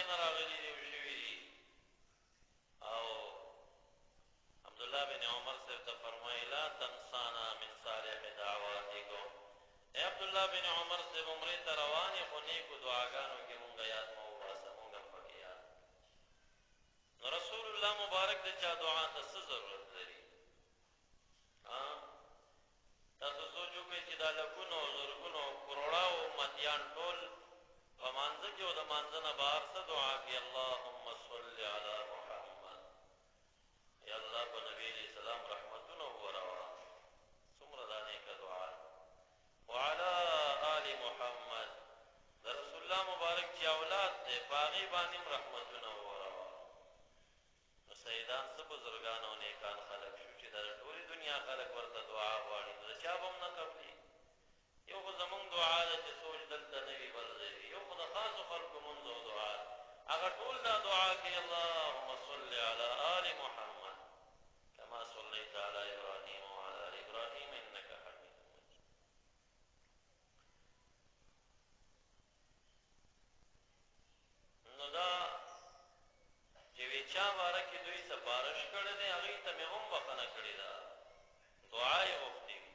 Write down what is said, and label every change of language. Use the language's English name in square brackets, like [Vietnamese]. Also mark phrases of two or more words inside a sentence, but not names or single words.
[Pashto] نه راغلي دي او شوي دي او عبدالله بن عمر صاحب ته فرمایي [Arabic] لا تنسانا من صالح دعواتکم [Pashto] ای عبدالله بن عمر صاحب عمرې ته روان یې خو نیکو دعاګانو کې مونږ یاد مه وباسه مونږ هم پکې یاد نو رسول الله مبارک د چا دعا ته څه ضرورت لري تاسو سوچ وکړئ چې دا لکونو زرګونو کروڑاو امتیان ټول په مانځه کې او د مانځه نه بهر څه دعا کوي؟ [Arabic] اللهم صل علی محمد، [Pashto] یا الله په نبي علیه السلام رحمتونه ووروه. څومره دا نیکه دعا ده. [Arabic] وعلى آل محمد، [Pashto] د رسول الله مبارک چې اولاد دی په هغې باندې هم رحمتونه ووروه. نو سیدان څه بزرګان او نیکان خلک شو چې د ټولې دنیا خلک ورته دعا غواړي، نو د چا به هم نه قبلي. یو خو زمونږ دعا ده چې سوچ دلته نه وي بل ځای وي، یو خو د خاصو خلکو مونځ او دعا ده، هغه ټول دا دعا کوي [Arabic] اللهم صل علی آل محمد کما صلیت علی ابراهیم وعلى آل ابراهیم انک حمید مجید. [Pashto] نو دا چې وی چا باره کې دوی سفارش کړی دی هغې ته مې هم بخښنه کړې ده، دعا یې غوښتې وي.